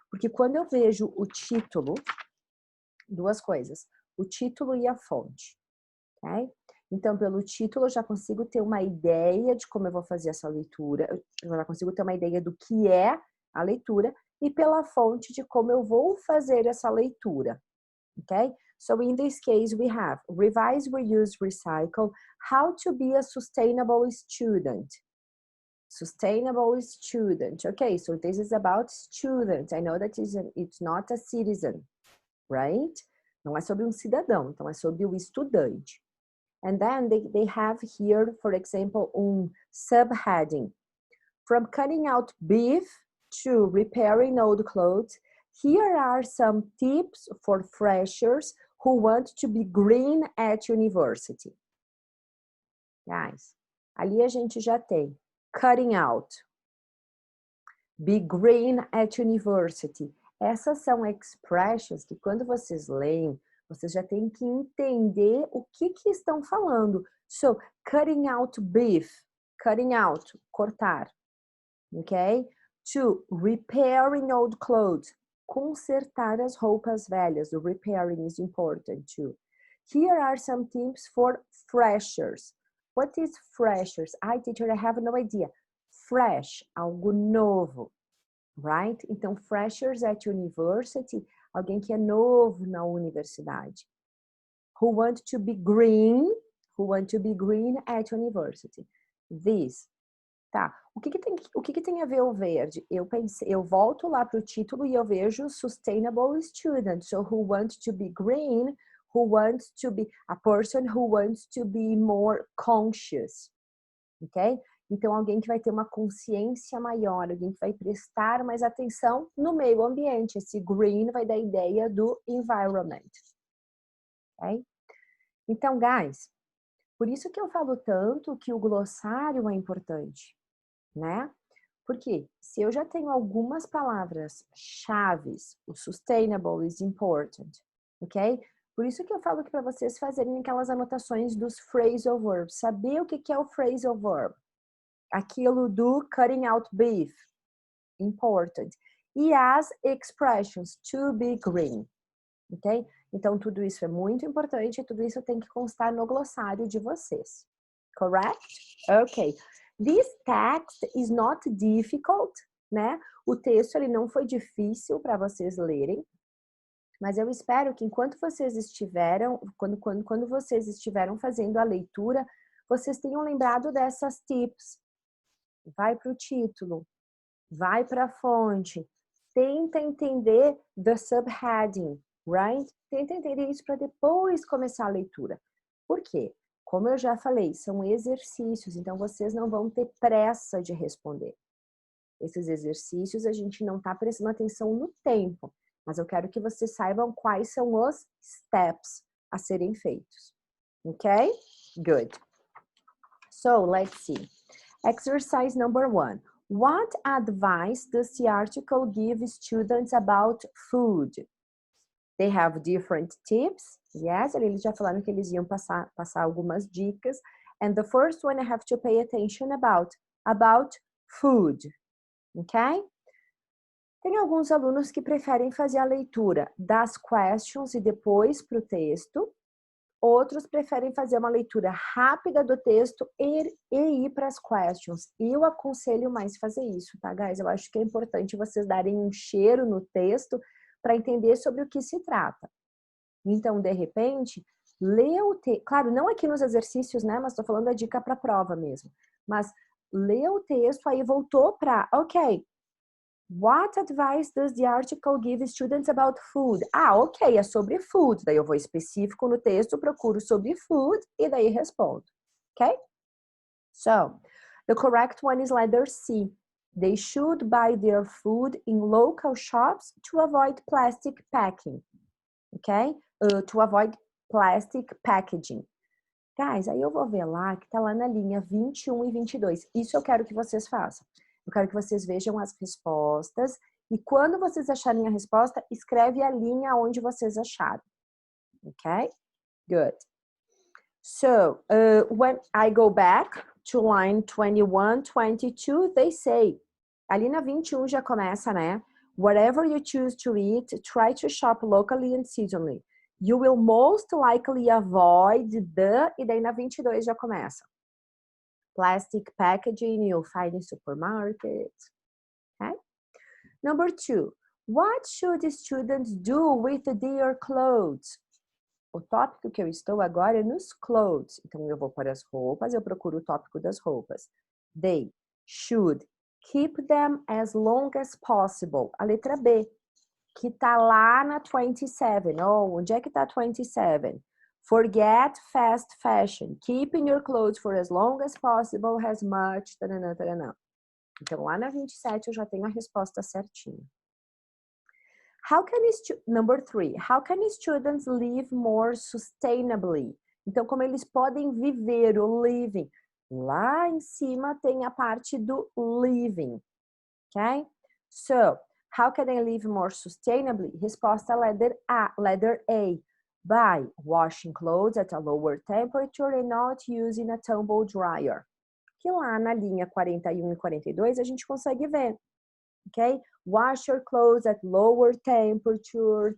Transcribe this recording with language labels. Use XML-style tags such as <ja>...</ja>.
<pt>Porque quando eu vejo o título, duas coisas, o título e a fonte, ok? Então, pelo título, eu já consigo ter uma ideia de como eu vou fazer essa leitura, eu já consigo ter uma ideia do que é a leitura, e pela fonte de como eu vou fazer essa leitura, ok?</pt> <en>So, in this case, we have revise, reuse, recycle, how to be a sustainable student. Sustainable student, okay? So, this is about student. I know that it's not a citizen, right?</en> <pt>Não é sobre um cidadão, então é sobre o estudante.</pt> <en>And then they have here, for example, subheading. From cutting out beef to repairing old clothes, here are some tips for freshers who want to be green at university. Guys,</en> <pt>ali a gente já tem</pt> <en>cutting out, be green at university.</en> <pt>Essas são expressions que quando vocês leem, vocês já têm que entender o que estão falando.</pt> <en>So, cutting out beef, cutting out, cortar, ok? To repairing old clothes,</en> <pt>consertar as roupas velhas.</pt> <en>O repairing is important too. Here are some tips for freshers. What is freshers? Teacher, I have no idea. Fresh,</en> <pt>algo novo,</pt> <en>right?</en> <pt>Então,</pt> <en>freshers at university,</en> <pt>alguém que é novo na universidade.</pt> <en>Who want to be green at university.</en> <pt>This. Tá, o que tem a ver o verde? Eu volto lá para o título e eu vejo</pt> <en>sustainable student. So, who wants to be green, who wants to be a person who wants to be more conscious, ok?</en> <pt>Então, alguém que vai ter uma consciência maior, alguém que vai prestar mais atenção no meio ambiente. Esse green vai dar a ideia do environment, ok? Então, guys, por isso que eu falo tanto que o glossário é importante, né? Porque se eu já tenho algumas palavras chaves, o</pt> <en>sustainable is important,</en> <pt>ok? Por isso que eu falo que para vocês fazerem aquelas anotações dos phrasal verbs, saber o que é o phrasal verb. Aquilo do</pt> <en>cutting out beef, important.</en> <pt>E as expressions,</pt> <en>to be green,</en> <pt>ok? Então, tudo isso é muito importante e tudo isso tem que constar no glossário de vocês. Correct? Ok.</pt> <en>This text is not difficult, né?</en> <pt>O texto ele não foi difícil para vocês lerem, mas eu espero que enquanto vocês estiveram, quando vocês estiveram fazendo a leitura, vocês tenham lembrado dessas tips. Vai para o título, vai para a fonte, tenta entender</pt> <en>the subheading, right?</en> <pt>Tenta entender isso para depois começar a leitura. Por quê? Como eu já falei, são exercícios, então vocês não vão ter pressa de responder. Esses exercícios a gente não está prestando atenção no tempo, mas eu quero que vocês saibam quais são os steps a serem feitos.</pt> <en>Ok? Good. So, let's see. Exercise number 1. What advice does the article give students about food? They have different tips.</en> <pt>Yes, eles já falaram que eles iam passar algumas dicas.</pt> <en>And the first one I have to pay attention about food. Ok?</en> <pt>Tem alguns alunos que preferem fazer a leitura das questions e depois para o texto. Outros preferem fazer uma leitura rápida do texto e ir para as questions. Eu aconselho mais fazer isso, tá, guys? Eu acho que é importante vocês darem um cheiro no texto para entender sobre o que se trata. Então, de repente, lê o texto. Claro, não aqui nos exercícios, né? Mas estou falando da dica para a prova mesmo. Mas lê o texto, aí voltou para,</pt> <en>ok, what advice does the article give students about food?</en> <pt>Ah, ok, é sobre food. Daí eu vou específico no texto, procuro sobre food e daí respondo. Ok?</pt> <en>So, the correct one is letter C. They should buy their food in local shops to avoid plastic packing. Ok? To avoid plastic packaging.</en> <pt>Guys, aí eu vou ver lá que tá lá na linha 21 e 22. Isso eu quero que vocês façam. Eu quero que vocês vejam as respostas e quando vocês acharem a resposta, escreve a linha onde vocês acharam.</pt> <en>Ok? Good. So, when I go back to line 21, 22, they say,</en> <pt>ali na 21 já começa, né?</pt> <en>Whatever you choose to eat, try to shop locally and seasonally. You will most likely avoid the,</en> <pt>e daí na 22 já começa.</pt> <en>Plastic packaging you'll find in supermarkets. Okay? Number 2, what should students do with their clothes?</en> <pt>O tópico que eu estou agora é nos clothes. Então, eu vou para as roupas, eu procuro o tópico das roupas.</pt> <en>They should keep them as long as possible.</en> <pt>A letra B, que tá lá na 27. Oh, onde é que tá 27?</pt> <en>Forget fast fashion. Keeping your clothes for as long as possible has much... Taranã, taranã.</en> <pt>Então, lá na 27 eu já tenho a resposta certinha.</pt> <en>Number 3. How can students live more sustainably?</en> <pt>Então, como eles podem viver o living? Lá em cima tem a parte do living.</pt> <en>Ok? So, how can they live more sustainably? Resposta letter A. By washing clothes at a lower temperature and not using a tumble dryer.</en> <pt>Que lá na linha 41 e 42 a gente consegue ver.</pt> <en>Ok? Wash your clothes at lower temperature.</en>